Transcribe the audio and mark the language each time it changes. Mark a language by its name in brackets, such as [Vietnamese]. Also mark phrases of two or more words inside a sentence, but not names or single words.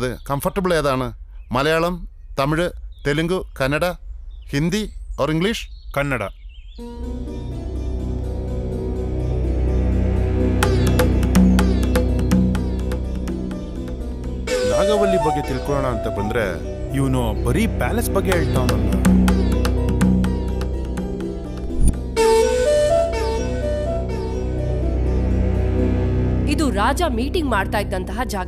[Malayalam] കംഫർട്ടബിൾ ഏതാണ്? മലയാളം, തമിഴ്, തെലുങ്ക്, കന്നഡ, ഹിന്ദി ഓർ ഇംഗ്ലീഷ്? [Kannada] ಕನ್ನಡ. ನಾಗವಲ್ಲಿ ಬಗ್ಗೆ ತಿಳ್ಕೊಳ್ಳೋಣ ಅಂತ ಬಂದ್ರೆ ಇವನು ಬರೀ ಪ್ಯಾಲೇಸ್ ಬಗ್ಗೆ ಹೇಳ್ತಾವನಲ್ಲ. ಇದು ರಾಜ ಮೀಟಿಂಗ್ ಮಾಡ್ತಾ ಇದ್ದಂತಹ ಜಾಗ.